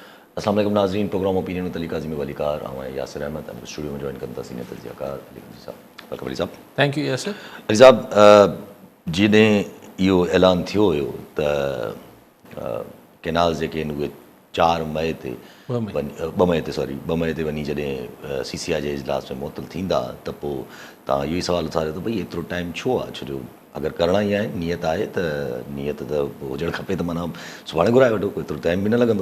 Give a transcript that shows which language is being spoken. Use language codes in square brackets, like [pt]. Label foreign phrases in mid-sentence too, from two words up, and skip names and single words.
[ur] السلام علیکم ناظرین، پروگرام اوپینین میں علی کاظم ولی کار یاسر احمد اسٹوڈیو میں جوائن کرتا سینئر تجزیہ کار علی گنجی صاحب. ویلکم علی صاحب. [en] thank you یاسر. [sd] علی صاحب جॾहिं इहो ऐलान थियो हुयो त कैनाल जेके आहिनि उहे 4 मई ते 2 मई ते वञी जॾहिं CCI जे इजलास में मुअतल थींदा त पोइ तव्हां इहो ई सुवालु उथारियो त भई एतिरो टाइम छो आहे, छो जो अगरि करणा ई आहे नियत आहे त नियत त हुजणु खपे त माना सुभाणे घुराए वठो, कोई एतिरो टाइम बि न लॻंदो.